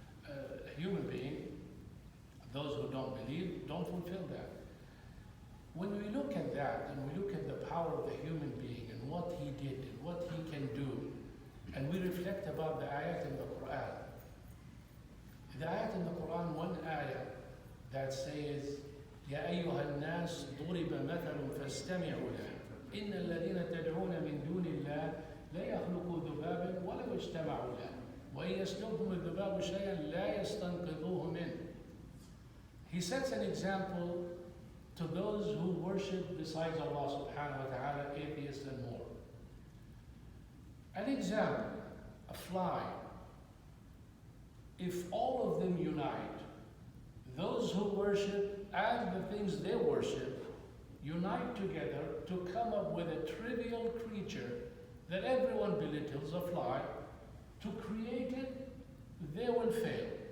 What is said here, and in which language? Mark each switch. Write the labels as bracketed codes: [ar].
[en] A human being, those who don't believe, don't fulfill that. When we look at that and we look at the power of the human being and what he did and what he can do, and we reflect about the ayat in the Quran. The ayat in the Quran, one ayat that says, [ar] يا أيها الناس ضرب مثل فاستمعوا له إن الذين تدعون من دون الله لا يخلقوا ذبابا ولو اجتمعوا له وإن يسلبهم الذباب شيئا لا يستنقذوه منه. [en] He sets an example to those who worship besides Allah subhanahu wa ta'ala, atheists and more. An example, a fly. If all of them unite, those who worship and the things they worship unite together to come up with a trivial creature that everyone belittles, a fly, to create it, they will fail.